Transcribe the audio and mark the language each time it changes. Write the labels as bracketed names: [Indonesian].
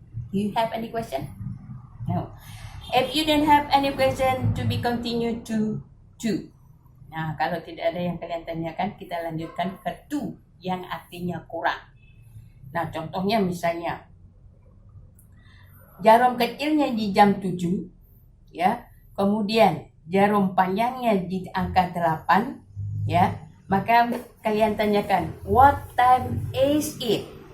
[English] Do you have any question? No. If you don't have any question, to be continued to 2. [Indonesian] Nah, kalau tidak ada yang kalian tanyakan, kita lanjutkan ke 2 yang artinya kurang. Nah, contohnya misalnya jarum kecilnya di jam 7, ya. Kemudian jarum panjangnya di angka 8, ya. Maka kalian tanyakan, [English] what time is it?